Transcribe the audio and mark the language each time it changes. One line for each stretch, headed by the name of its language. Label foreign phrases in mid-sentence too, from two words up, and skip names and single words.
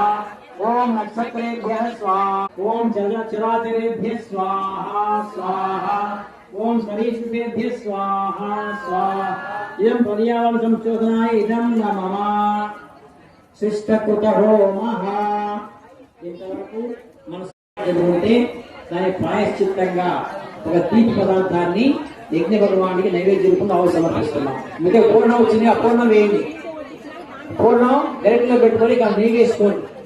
Sanskrit: ओम नक्षत्रेभ्यः स्वाहा ओम जलचराचरेभ्यः स्वाहा स्वाहा ओम सरीसृपेभ्यः स्वाहा स्वाहा इदं पर्यावरण संशोधनाय इदं नमः शिष्टकृत होमः
Telugu: ఇంతవరకు మనసు చదువుకుంటే దాని ప్రాయశ్చిత్తంగా ఒక తీపి పదార్థాన్ని యజ్ఞ భగవానికి నైవేద్య రూపంగా సమర్పిస్తున్నాం. మీకు పూర్ణం వచ్చింది, అపూర్ణం వేయండి. పూర్ణం డైరెక్ట్ లో పెట్టుకొని ఇక నెయ్యి వేసుకోండి.